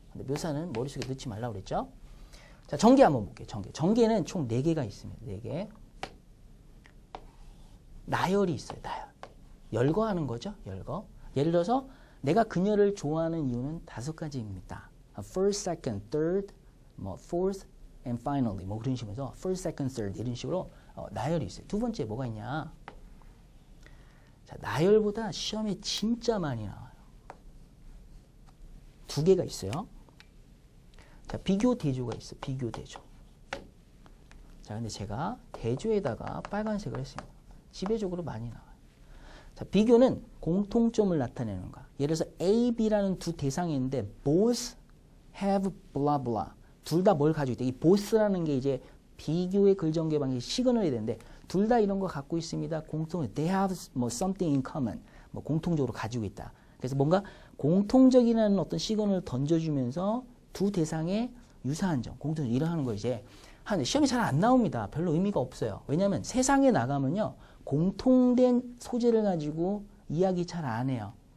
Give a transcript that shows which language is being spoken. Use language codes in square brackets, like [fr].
[ko] 근데 묘사는 머릿속에 넣지 말라고 그랬죠. 자, 전개 한번 볼게요. 전개. 전개는 총 4개가 있습니다. 4개. 나열이 있어요. 나열. 열거하는 거죠. 열거. 예를 들어서 내가 그녀를 좋아하는 이유는 5가지입니다. [en] First, second, third, fourth, and finally [ko] 뭐 그런 식으로 해서 [en] first, second, third [ko] 이런 식으로 나열이 있어요. 두 번째 뭐가 있냐? 자, 나열보다 시험에 진짜 많이 나와요. 2개가 있어요. 자, 비교 대조가 있어. 비교 대조. 자, 근데 제가 대조에다가 빨간색을 했습니다. 지배적으로 많이 나와요. 자, 비교는 공통점을 나타내는 거야. 예를 들어서 A, B라는 두 대상이 있는데 [en] both have blah blah. [ko] 둘 다 뭘 가지고 있다. 이 both라는 게 이제 비교의 글 전개 방식 시그널이 되는데 둘 다 이런 거 갖고 있습니다. 공통 [en] they have something in common. [ko] 공통적으로 가지고 있다. 그래서 뭔가 공통적이라는 어떤 시그널을 던져주면서 두 대상의 유사한 점, 공통점 이런 하는 거 이제 시험에 잘 안 나옵니다. 별로 의미가 없어요. 왜냐하면 세상에 나가면요. 공통된 소재를 가지고 이야기 잘 안 해요.